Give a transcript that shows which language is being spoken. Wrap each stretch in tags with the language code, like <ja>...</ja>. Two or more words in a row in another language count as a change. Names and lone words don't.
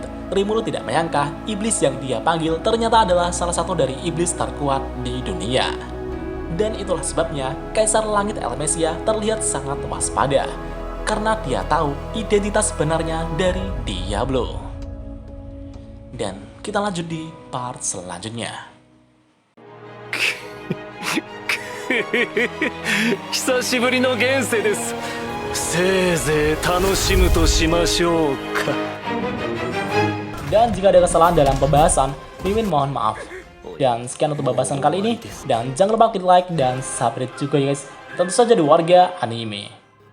<id>Rimuru tidak menyangka iblis yang dia panggil ternyata adalah salah satu dari iblis terkuat di dunia. Dan itulah sebabnya Kaisar Langit Elmesia terlihat sangat waspada, karena dia tahu identitas sebenarnya dari Diablo. Dan kita lanjut di part selanjutnya.</id> <ja>久しぶりの現世です。せいぜい楽しむとしましょうか。</ja> <id>Dan jika ada kesalahan dalam pembahasan, Mimin mohon maaf. Dan sekian untuk pembahasan kali ini. Dan jangan lupa klik like dan subscribe juga ya guys. Tentu saja di Warga Anime.</id>